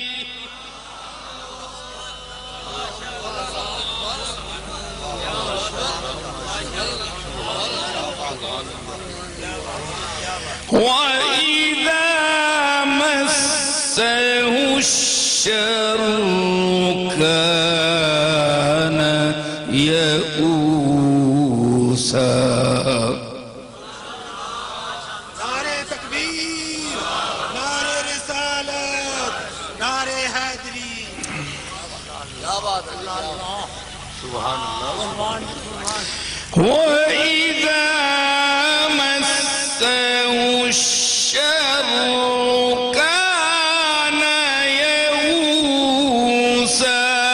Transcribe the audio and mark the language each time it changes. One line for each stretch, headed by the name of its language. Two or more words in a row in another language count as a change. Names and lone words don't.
Arabic: وإذا مسه الشر كان يئوسا.
Urdu: نعرے تکبیر، نعرے رسالت، نعرے حیدری.
Arabic: وإذا مسه الشر كان يئوسا.